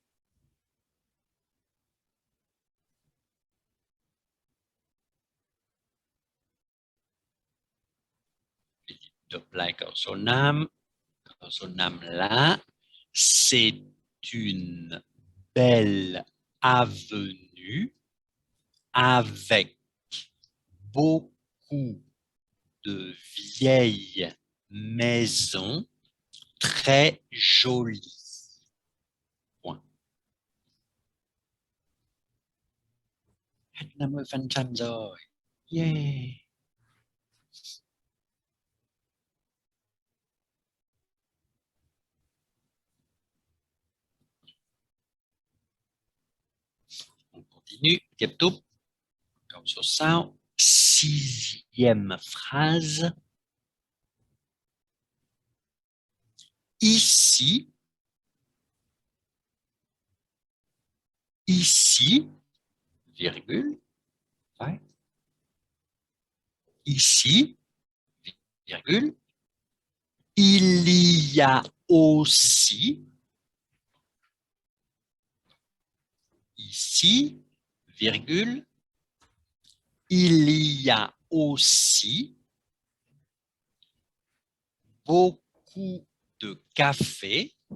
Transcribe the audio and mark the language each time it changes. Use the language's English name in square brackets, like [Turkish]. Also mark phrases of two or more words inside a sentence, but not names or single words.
[French] Doplay Corsobonne là, c'est une belle avenue avec beaucoup de vieilles maisons très jolies. Point. [Vietnamese] Hết 50% rồi. [French] Yeah. On continue. [Vietnamese] Tiếp tục. Câu số 6. [French] 6e phrase. Ici, virgule, ouais. Ici, virgule, il y a aussi, ici, virgule, il y a aussi beaucoup de café.